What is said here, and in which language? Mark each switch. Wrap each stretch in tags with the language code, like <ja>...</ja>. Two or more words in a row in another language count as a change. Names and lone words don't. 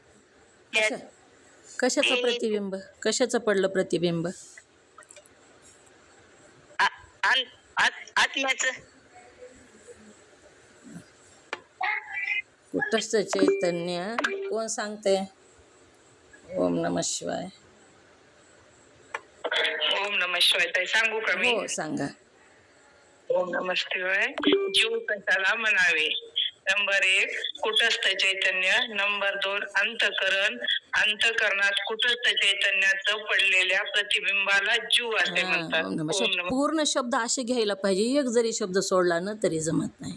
<mr>कशाचं प्रतिबिंब? कशाचं पडलं प्रतिबिंब? आत्म्याचं. कुटस्थ चैतन्य कोण सांगते?</mr> <sa>ओम नमः शिवाय. ओम नमः शिवाय.</sa> <mr>ताई सांगू का मी? हो सांगा.</mr> <sa>ओम नमः शिवाय.</sa> <mr>जीव कशाला म्हणावे? नंबर 1 कुटस्थ चैतन्य, नंबर 2 अंतःकरण, अंतःकरणात कुटस्थ चैतन्याचं पडलेल्या प्रतिबिंबाला जीव असे म्हणतात.</mr> <sa>ओम नमः.</sa> <mr>पूर्ण शब्द असे घ्यायला पाहिजे. एक जरी शब्द सोडला ना तरी जमत नाही.</mr>